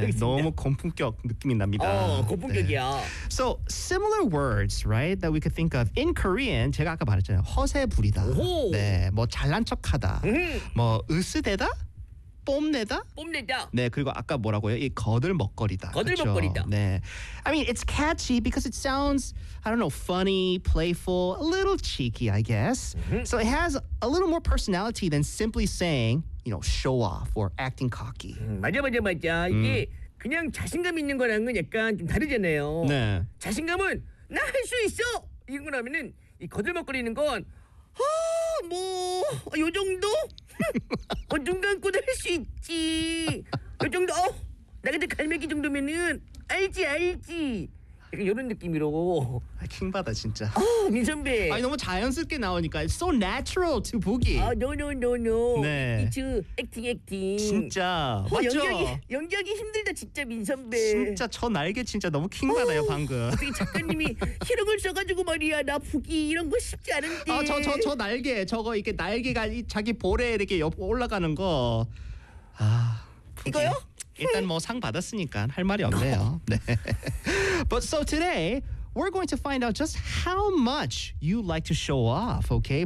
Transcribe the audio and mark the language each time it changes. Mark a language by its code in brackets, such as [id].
[ko] 네, 너무 고품격 느낌이 납니다. 고품격이야. 네. [en] So similar words, right? That we could think of in Korean. [ko] 제가 아까 말했잖아요. 허세부리다. 오호. 네, 뭐 잘난 척하다. 뭐 으스대다? 뽐내다. 네, 그리고 아까 뭐라고요? 이 거들먹거리다. 거들먹거리다. 그렇죠? [en] 네. I mean, it's catchy because it sounds, I don't know, funny, playful, a little cheeky, I guess. So it has a little more personality than simply saying, you know, show off or acting cocky. [ko] 맞아. 이게 그냥 자신감 있는 거랑은 약간 좀 다르잖아요. 네. 자신감은 나 할 수 있어! 이런 거라면은 이 거들먹거리는 건 뭐 요 정도? 눈 감고도 할 수 있지. 요 정도? 나 근데 갈매기 정도면은 알지. 약간 이런 느낌으로. 킹받아 진짜. 민선배. 아니 너무 자연스럽게 나오니까 [en] it's so natural to Boogie. 아 no. [ko] 네. [en] It's acting. [ko] 진짜. 맞죠? 연기하기 힘들다 진짜 민선배. 진짜 저 날개 진짜 너무 킹받아요 방금. 우리 작가님이 희롱을 써가지고 말이야 나 Boogie 이런 거 쉽지 않은데. 저 날개 저거 이렇게 날개가 자기 볼에 이렇게 옆 올라가는 거. 아. Boogie. 이거요? 일단 뭐 상 받았으니까 할 말이 없네요. 네. [en] But so today, we're going to find out just how much you like to show off, okay?